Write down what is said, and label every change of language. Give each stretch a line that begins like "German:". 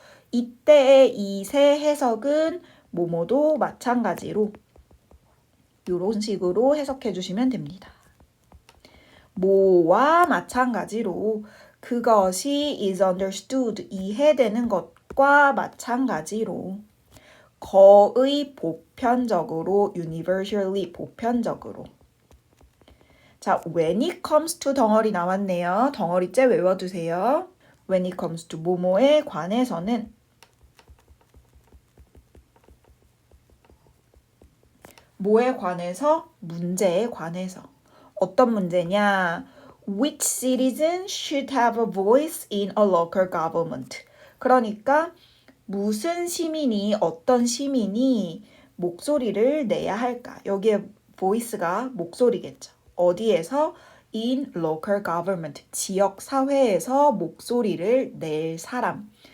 Korean: 이때의 it의 해석은 뭐뭐도 마찬가지로 이런 식으로 해석해 주시면 됩니다. 뭐와 마찬가지로 그것이 is understood, 이해되는 것과 마찬가지로 거의 보편적으로, universally 보편적으로. 자, when it comes to 덩어리 나왔네요. 덩어리째 외워두세요. when it comes to 뭐뭐에 관해서는 뭐에 관해서? 문제에 관해서. 어떤 문제냐?
English: Which citizen should have a voice in a local government?
Korean: 그러니까 무슨 시민이, 어떤 시민이 목소리를 내야 할까? 여기에 voice가 목소리겠죠. 어디에서? in local government, 지역 사회에서 목소리를 낼 사람.